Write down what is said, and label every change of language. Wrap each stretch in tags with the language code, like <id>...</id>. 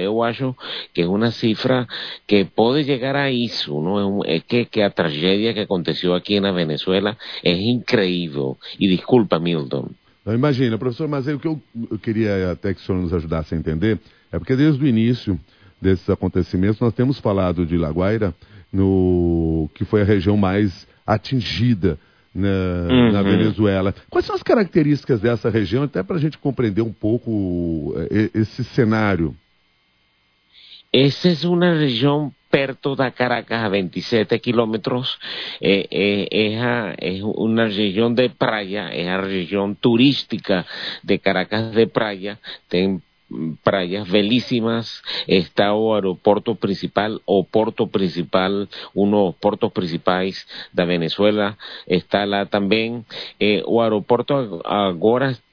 <es>Yo acho que es una cifra que puede llegar a eso, ¿no? Es que la tragedia que aconteció aquí en la Venezuela es increíble. Y disculpa, Milton.</es> <pt>Imagina, professor, mas aí o que eu queria até que o senhor nos ajudasse a entender é porque desde o início desses acontecimentos nós temos falado de La Guaira, no, que foi a região mais atingida na Venezuela. Quais são as características dessa região, até para a gente compreender um pouco esse cenário? Essa é uma região perto da Caracas,</pt> <es>a 27 kilómetros, es una región de playa, es la región turística de Caracas de playa, tiene playas bellísimas, está el aeropuerto principal, o puerto principal, uno de los puertos principales de Venezuela, está la también, el aeropuerto ahora está.</es>